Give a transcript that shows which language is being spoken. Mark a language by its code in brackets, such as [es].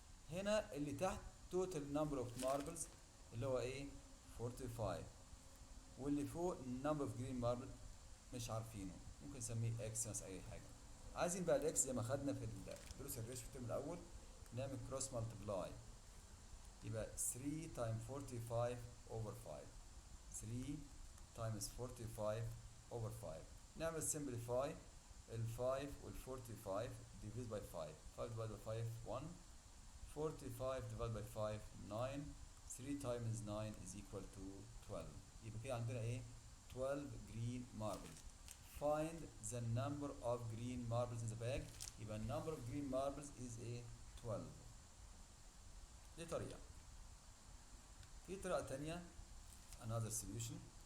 [ar] هنا اللي تحت [en] total number of marbles [ar] اللي هو ايه؟ 45. واللي فوق [en] number of green marble [ar] مش عارفينه، ممكن نسميه x مثلا اي حاجه. عايزين بقى الاكس زي ما خدنا في دروس الريشيو الترم الاول، نعمل كروس مالتبلاي. [en] يبقى 3 times 45 over 5. 3 times 45 over 5. [ar] نعمل simplify ال 5 وال 45 [en] divide by 5. 5 divided by 5 1. 45 divided by 5 9. 3 times 9 is equal to 12. [ar] يبقى كده عندنا ايه؟ 12 green marbles. [en] Find the number of green marbles in the bag. يبقى number of green marbles is a 12. [ar] دي طريقة. في طريقة تانية [en] another solution.